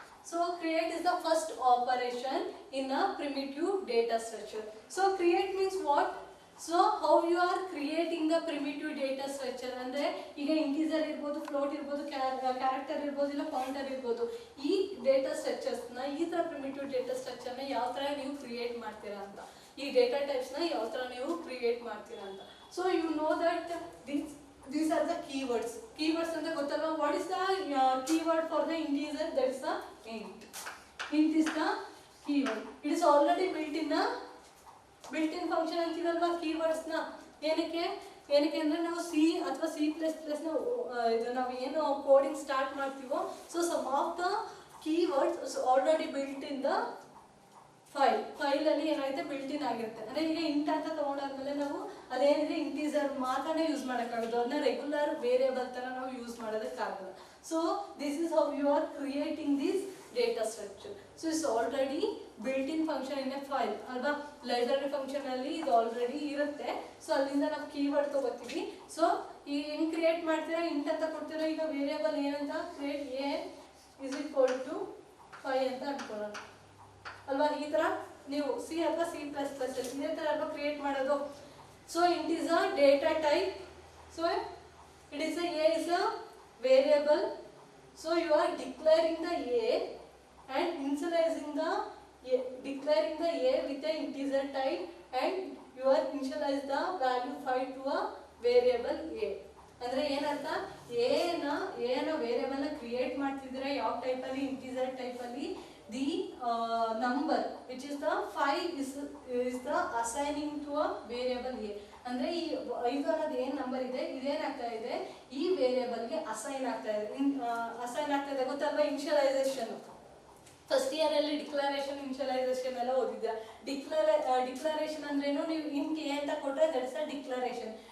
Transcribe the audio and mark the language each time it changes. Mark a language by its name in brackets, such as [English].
[English] So create is the first operation in a primitive data structure. So create means what? So how you are creating the primitive data structure [Kannada] ಅಂದ್ರೆ ಈಗ integer ಇರ್ಬೋದು, float ಇರ್ಬೋದು, character ಇರ್ಬೋದು, ಇಲ್ಲ pointer ಇರ್ಬೋದು. ಈ data ಸ್ಟ್ರಕ್ಚರ್ಸ್ನ ಈ ಥರ ಪ್ರಿಮಿಟಿವ್ ಡೇಟಾ ಸ್ಟ್ರಕ್ಚರ್ನ ಯಾವ ಥರ ನೀವು ಕ್ರಿಯೇಟ್ ಮಾಡ್ತೀರಾ ಅಂತ, ಈ ಡೇಟಾ ಟೈಪ್ಸ್ನ ಯಾವ ಥರ ನೀವು ಕ್ರಿಯೇಟ್ ಮಾಡ್ತೀರಾ ಅಂತ. [English] So you know that these are the keywords. Keywords [Kannada] ಅಂತ ಗೊತ್ತಲ್ವಾ? [English] What is the keyword for the integer? That is the int. Int is the keyword. It is already built in function [Kannada] ಅಂತೀವಲ್ವಾ ಕೀವರ್ಡ್ಸ್ನ. ಏನಕ್ಕೆ ಅಂದರೆ ನಾವು C ಅಥವಾ C++ನ ಇದು ನಾವು ಏನು coding start ಮಾಡ್ತೀವೋ, [English] so some of the keywords already built in the [Kannada] ಫೈಲಲ್ಲಿ ಏನಾಗುತ್ತೆ built in ಆಗಿರುತ್ತೆ. ಅಂದರೆ ಈಗ ಇಂಟ್ ಅಂತ ತೊಗೊಂಡಾದ್ಮೇಲೆ ನಾವು ಅದೇನಿದೆ ಇಂಟೀಜರ್ ಮಾತ್ರನೇ ಯೂಸ್ ಮಾಡೋಕ್ಕಾಗೋದು, ಅದನ್ನ ರೆಗ್ಯುಲರ್ ವೇರಿಯಬಲ್ ಥರ ನಾವು use ಮಾಡೋದಕ್ಕಾಗಲ್ಲ. [English] So this is how you are creating this data structure. So it's already built in function in a file ಅಲ್ವಾ. [Kannada] ಲೈಬ್ರರಿ ಫಂಕ್ಷನ್ ಅಲ್ಲಿ ಇದು ಆಲ್ರೆಡಿ ಇರುತ್ತೆ. ಸೊ ಅಲ್ಲಿಂದ ನಾವು ಕೀವರ್ಡ್ ತಗೋತೀವಿ. ಸೊ ಈಗ ಹೆಂಗ್ ಕ್ರಿಯೇಟ್ ಮಾಡ್ತೀರಾ, ಇಂಟ್ ಅಂತ ಕೊಡ್ತೀರಾ. ಈಗ ವೇರಿಯಬಲ್ ಏನಂತ create [English] a is equal to 5 [Kannada] ಅಂತ ಅನ್ಕೊಳ್ಳೋಣ ಅಲ್ವಾ. ಈ ತರ ನೀವು ಸಿ ಅಥವಾ C++ ಇದೇ ತರ ಅಲ್ವಾ ಕ್ರಿಯೇಟ್ ಮಾಡೋದು. [English] So int is a data type. So it is a is a variable. So you are declaring the a and initializing the a with the integer type, and you are initialize the value 5 to a variable a. [Kannada] ಅಂದ್ರೆ ಏನರ್ಥ, a ನ variable ನ create ಮಾಡ್ತಿದ್ದೀರಾ ಯಾವ type ಅಲ್ಲಿ, integer type ಅಲ್ಲಿ. [English] The number which is the 5 is the assigning to a variable a. [Kannada] ಅಂದ್ರೆ ಈ 5 ಅನ್ನೋದು ಏನ್ ನಂಬರ್ ಇದೆ, ಇದೇನಾಗ್ತಾ ಇದೆ ಈ ವೇರಿಯಬಲ್ಗೆ ಅಸೈನ್ ಆಗ್ತಾ ಇದೆ ಗೊತ್ತಲ್ವಾ. ಇನಿಷಿಯಲೈಸೇಷನ್ ಫಸ್ಟ್ ಇಯರ್ ಅಲ್ಲಿ ಡಿಕ್ಲರೇಷನ್, ಇನಿಷಿಯಲೈಸೇಷನ್ ಎಲ್ಲ ಓದಿದ್ದೆ. ಡಿಕ್ಲರೇಷನ್ ಅಂದ್ರೇನು, ನೀವು ಇಂಟ್ ಎ ಅಂತ ಕೊಟ್ಟರೆ [English] That is a declaration.